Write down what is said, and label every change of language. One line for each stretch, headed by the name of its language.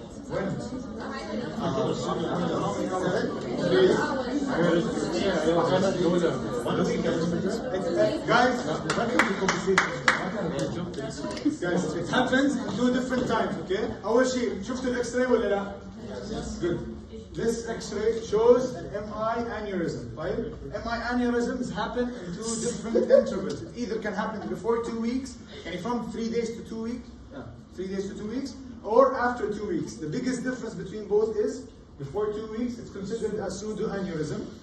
English: When? Guys, it happens in 2 different times, okay?
Arabic: أول شيء شفتوا الإكس-راي ولا لا؟
English: Good. This X-ray shows an MI aneurysm, right? MI aneurysms happen in 2 different intervals. It either can happen before 2 weeks, and from 3 days to 2 weeks, 3 days to 2 weeks, or after 2 weeks. The biggest difference between both is before 2 weeks, it's considered a pseudo-aneurysm.